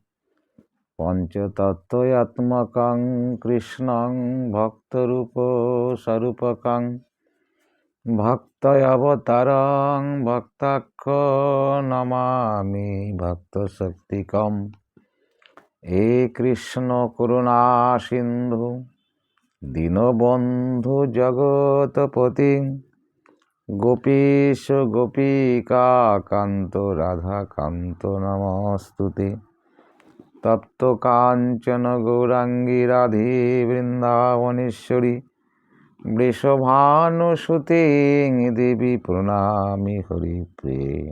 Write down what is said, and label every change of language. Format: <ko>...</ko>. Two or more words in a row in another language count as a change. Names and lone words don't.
<sa>পঞ্চতত্ত্বাত্মকং কৃষ্ণং ভক্তরূপস্বরূপকং ভক্তয়বতারং ভক্তাখ্যো নমামি ভক্তশক্তিকম। হে কৃষ্ণ করুণা সিন্ধু দীনবন্ধু জগৎপতি গোপীশ গোপিকা কান্ত রাধাকান্ত নমস্তুতে। তপ্ত কাঞ্চন গৌরাঙ্গী রাধে বৃন্দাবনেশ্বরী বৃষভানুসুতে দেবী প্রণামি হরিপ্রেম।</sa>